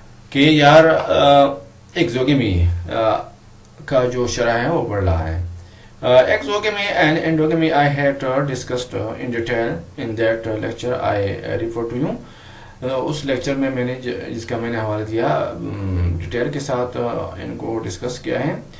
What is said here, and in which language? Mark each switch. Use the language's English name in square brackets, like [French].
[Urdu] کہ یار ایکزوگمی کا جو شرح ہے وہ بڑھ رہا ہے. [English] Exogamy and endogamy I had discussed in detail in that lecture I refer to you. [Urdu] اس lecture میں نے جس کا میں نے حوالہ دیا ڈیٹیل کے ساتھ ان کو ڈسکس کیا ہے.